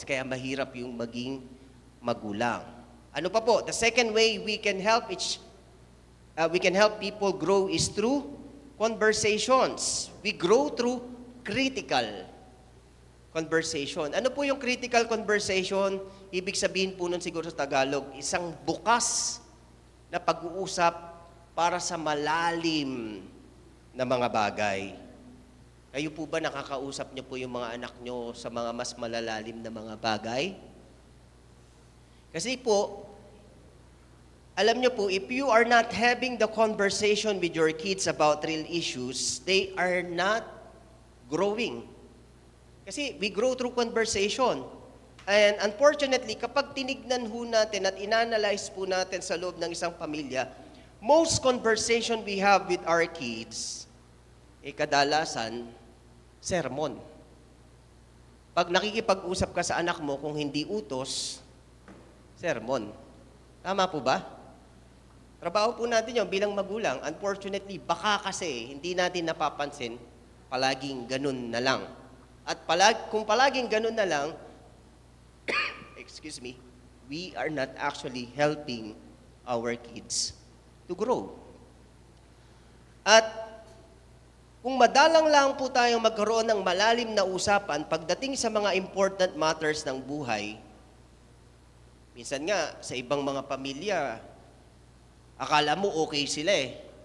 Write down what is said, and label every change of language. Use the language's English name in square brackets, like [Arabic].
[Filipino] Kaya mahirap yung maging magulang. Ano pa po? [English] The second way we can help people grow is through conversations. We grow through critical conversation. [Filipino] Ano po yung critical conversation? Ibig sabihin po nun siguro sa Tagalog, isang bukas na pag-uusap para sa malalim na mga bagay. Kayo po ba nakakausap niyo po yung mga anak niyo sa mga mas malalalim na mga bagay? Kasi po, alam niyo po, [English] if you are not having the conversation with your kids about real issues, they are not growing. Kasi we grow through conversation. And unfortunately, [Filipino] kapag tinignan ho natin at inanalyze po natin sa loob ng isang pamilya, [English] most conversation we have with our kids, [Filipino] kadalasan, sermon. Pag nakikipag-usap ka sa anak mo, kung hindi utos, sermon. Tama po ba? Trabaho po natin yun bilang magulang. Unfortunately, baka kasi hindi natin napapansin, palaging ganun na lang. At kung palaging ganun na lang, [English] excuse me, we are not actually helping our kids to grow. [Filipino] At kung madalang lang po tayong magkaroon ng malalim na usapan pagdating sa mga [English] important matters [Filipino] ng buhay, minsan nga sa ibang mga pamilya, akala mo okay sila eh.